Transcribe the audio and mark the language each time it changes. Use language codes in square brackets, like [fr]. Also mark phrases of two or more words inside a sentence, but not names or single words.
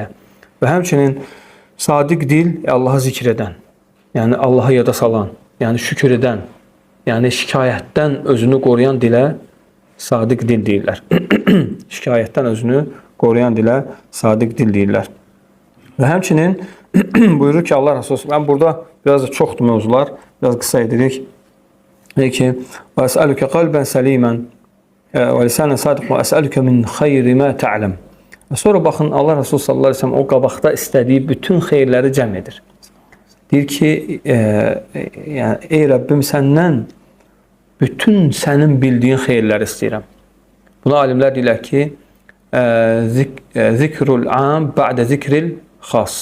[az] Və həmçinin sadiq dil, Allahı zikr edən, yəni Allahı yada salan, yəni şükür edən, yəni şikayətdən özünü qoruyan dilə sadiq dil deyirlər. Şikayətdən özünü qoruyan dilə sadiq dil deyirlər. Və həmçinin buyurur ki, Allah Rəsulü, mən burada biraz da çoxdur mövzular, biraz qısa edirik. Deyir ki, [ar] وَأَسْأَلُكَ قَلْبًا سَلِيمًا وَلِسَانًا صَادِقًا وَأَسْأَلُكَ مِنْ خَيْرِ مَا تَعْلَمْ. [az] Və sonra baxın, Allah Rəsulü [ar] صلى الله عليه وسلم [az] o qabaqda istədiyi bütün xeyirləri cəm edir. Deyir ki, yəni, ey Rəbbim, səndən bütün sənin bildiyin xeyirləri istəyirəm. Buna alimlər deyirlər ki, [ar] ذكر العام بعد ذكر الخاص.